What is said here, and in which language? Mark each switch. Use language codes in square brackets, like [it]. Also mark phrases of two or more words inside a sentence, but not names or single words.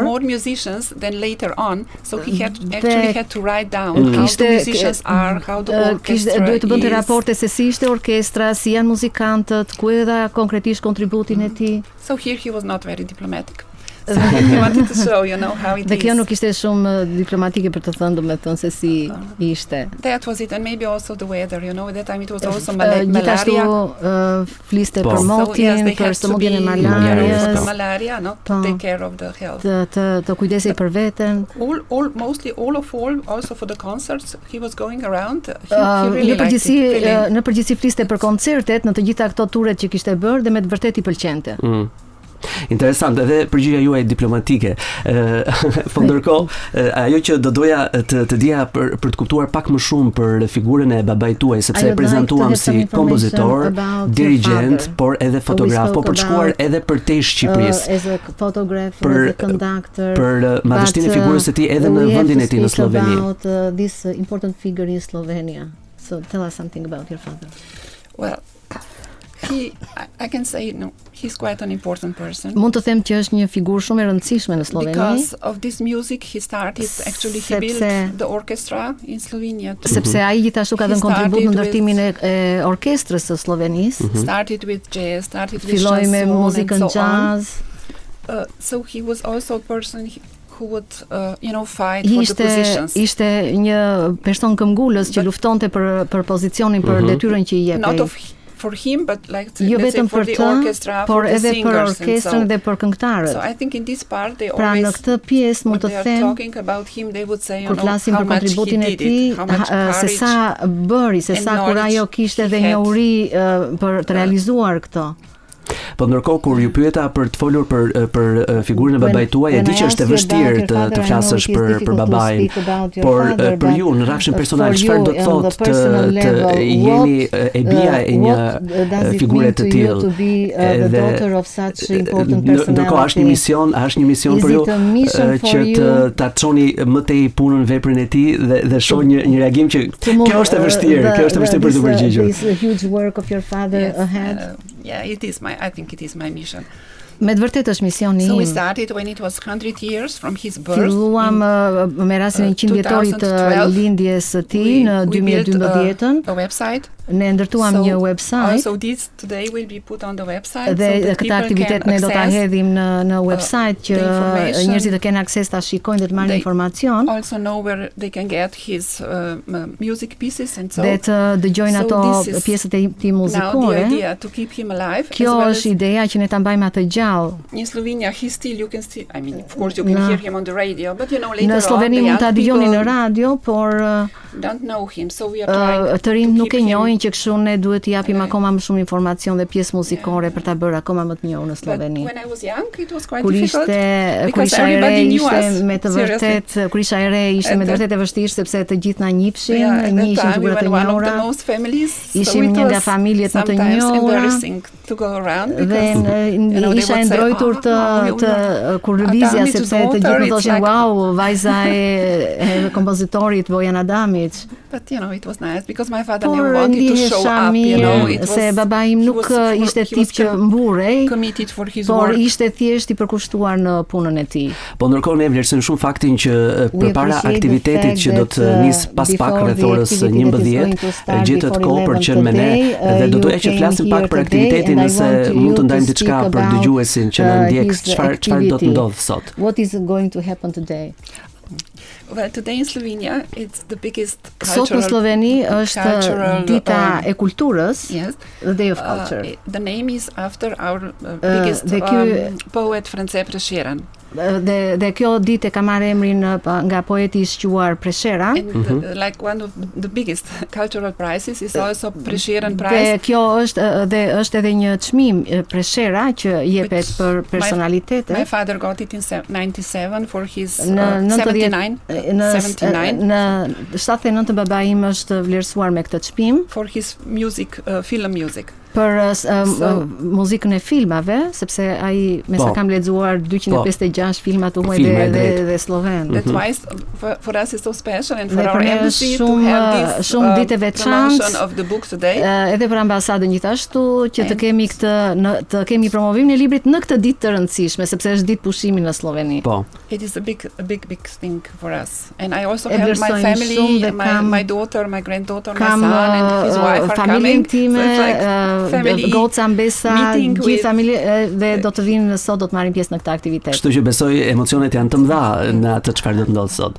[en] More musicians than later on. So he actually had to write down how the musicians are, how the orchestra [sq] duhet të bënte raporte se si ishte orkestra, si janë muzikantët, ku dha konkretisht kontributin e tij. [en] So here he was not very diplomatic. He wanted to show, you know, how it is. [sq] Dhe kjo nuk ishte shumë diplomatike për të thënë, domethënë se si ishte. [en] That was it, and maybe also the weather, you know, at that time it was also malaria. [sq] Gjithashtu fliste për motin, për sëmundjen e malarias. [en] Malaria, no, to take care of the health. [sq] Të kujdesej për veten. [en] Mostly all also for the concerts, he was going around. He really liked it. [sq] Në përgjithësi fliste për koncertet, në të gjitha këto turet që kishte bërë dhe me të vërtet i pëlqente. Interesant, edhe përgjigja juaj diplomatike. Po ndërkohë, ajo që do doja të dija për të kuptuar pak më shumë për figurën e babait tuaj, sepse e prezantuam si kompozitor, dirigjent, por edhe fotograf, po për të shkuar edhe përtej Shqipërisë. [en] As a photographer, as a conductor. [sq] Për madhështinë e figurës së tij edhe në vendin e tij në Sloveni. [en] About this important figure in Slovenia. So tell us something about your father. Well, I can say no, he's quite an important person. [sq] Mund të them që është një figurë shumë e rëndësishme në Sloveni. [en] Because of this music he started, actually he built the orchestra in Slovenia. [sq] Sepse ai gjithashtu ka dhënë kontribut në ndërtimin e orkestrës së Slovenisë. [en] Started with jazz, started with [sq] filloi me muzikën jazz. [en] So he was also a person who would fight for the positions. [sq] Ishte një person këmbgulës që luftonte për pozicionin, për detyrën që i jepej. [en] Not for him, but like let's say for the orchestra, for the singers, [sq] por edhe për orkestrën dhe për këngëtarët. [en] So I think in this part they [sq] pra [en] always, [sq] në këtë pjesë mund të them, [en] talking about him, they would say, [sq] kur flasim për kontributin e tij, se sa bëri, se sa kurajo kishte dhe njohuri për të realizuar këtë. Po ndërkohë kur ju pyeta për të folur për figurën e babait tuaj, e di që është e vështirë të flasësh për babain, por për ju në rrafshin personal çfarë do të thotë të jeni e bija e një figure të tillë? Ndërkohë është një mision për ju që ta çoni më tej punën, veprën e tij dhe shoh një reagim që kjo është e vështirë, për të përgjigjur. [en] Yeah, I think it is my mission. [sq] Me të vërtetë është misioni im. [en] So we started when it was 100 years from his birth. [sq] Filluam me rastin e 100 vjetorit të lindjes së tij në 2012-ën. [en] A website. [sq] Ne ndërtuam një website. [en] So this today will be put on the website. [sq] Dhe këtë aktivitet ne do ta hedhim në website që njerëzit të kenë akses ta shikojnë dhe të marrin informacion. [en] Also know where they can get his music pieces and so. [sq] Dhe të dëgjojnë ato pjesët e tij muzikore. [en] Now the idea to keep him alive. [sq] Kjo është ideja që ne ta mbajmë atë gjallë. [en] In Slovenia you can still, I mean, of course you can hear him on the radio, but later on [sq] në Sloveni mund ta dëgjoni në radio, por [en] don't know him, so we are trying [sq] të rinj nuk e njohin që kështu ne duhet t'i japim akoma më shumë informacion dhe pjesë muzikore për ta bërë akoma më të njohur në Sloveni. [en] When I was young, it was quite difficult. [sq] Kur isha e re ishte me të vërtetë e vështirë sepse të gjithë na njihshin, njihin figura të njohura. Ishim një nga familjet më të njohura. Dhe isha e ndrojtur të kur lëvizja sepse të gjithë më thoshin wow, vajza e kompozitorit Bojan Adamiç. [en] But it was nice because my father never wanted to show up, it was, [sq] se baba im nuk ishte tip që mburej, por ishte thjesht i përkushtuar në punën e tij. Po ndërkohë ne vlerësojmë shumë faktin që përpara aktivitetit që do të nis pas pak rreth orës 11, gjetet kohë për të qenë me ne dhe do të flasim pak për aktivitetin nëse mund të ndajmë diçka për dëgjuesin që na ndjek, çfarë do të ndodh sot. [en] What is going to happen today? Well, today in Slovenia it's the biggest [sq] Sot në Sloveni është dita e kulturës, [en] the Day of Culture. The name is after our biggest poet France Prešeren. [sq] Dhe kjo ditë ka marrë emrin nga poeti i shquar Prešera. [en] Like one of the biggest cultural prizes is also Prešeren Prize. [sq] Dhe kjo është edhe një çmim Prešera që jepet për personalitete. [en] My father got it in 97 for his 79. [sq] Në 79 baba im është vlerësuar me këtë çmim [en] for his music, film music. [sq] Për muzikën e filmave, sepse ai me sa kam lexuar 256 filma të huaj dhe sloven. [en] That's why for us is so special and for our embassy to have this [sq] ditë veçantë [en] of the book today. [sq] Edhe për ambasadën gjithashtu që të kemi të kemi promovimin e librit në këtë ditë të rëndësishme, sepse është ditë pushimi në Sloveni. Po. [en] It is a big thing for us. And I also have my family, my daughter, my granddaughter, my son and his wife are coming. [sq] Goca Mbesa, gjithë familje dhe do të vinë sot, do të marrin pjesë në këtë aktivitet. Kështu që besoj emocionet janë të mëdha në atë çfarë do të ndodhë sot.